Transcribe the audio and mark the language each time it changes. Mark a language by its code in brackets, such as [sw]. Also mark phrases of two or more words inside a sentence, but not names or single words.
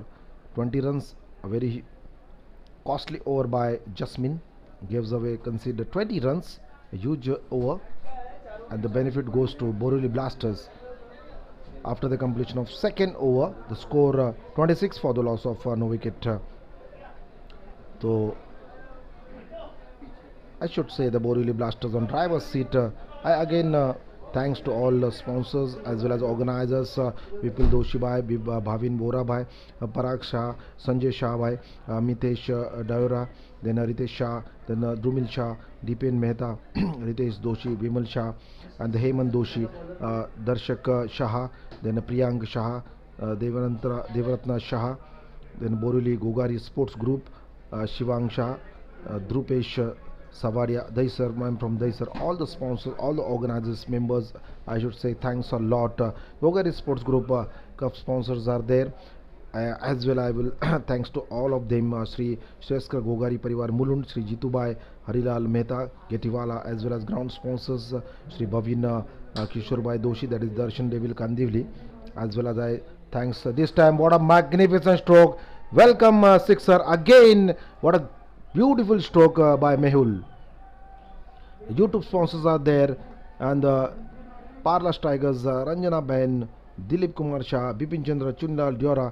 [en] 20 runs, a very costly over by Jasmine, gives away conceded 20 runs, a huge over, and the benefit goes to Borivali Blasters after the completion of second over. The score 26 for the loss of no wicket. So I should say the Borivali Blasters on driver's seat. I again thanks to all sponsors as well as organizers, Vipul Doshi bhai, Bhavin Bora bhai, Parag Shah, Sanjay Shah bhai, Mitesh Daura, then Ritesh Shah, then Drumil Shah, Deepen Mehta, Ritesh Doshi, Vimal Shah, and the Hemant Doshi, Darshak Shah, then Priyank Shah, Devaratna Shah, then Borivali Gogari Sports Group, Shivang Shah, Drupesh Savaria, Daisar, I'm from Daisar, all the sponsors, all the organizers, members, I should say thanks a lot. Gogari Sports Group Cup sponsors are there. As well, I will thanks to all of them, Sri Shreskar Gogari Parivar Mulund, Sri Jitubai, Harilal Mehta, Getiwala, as well as ground sponsors, Sri Bhavin Kishorbai Doshi, that is Darshan Devil Kandivli, as well as I thanks this time. What a magnificent stroke! Welcome sixer again. What a beautiful stroke by Mehul. YouTube sponsors are there, and Parlas Tigers, Ranjana Ben, Dilip Kumar Shah, Bipin Chandra, Chundal, Diora.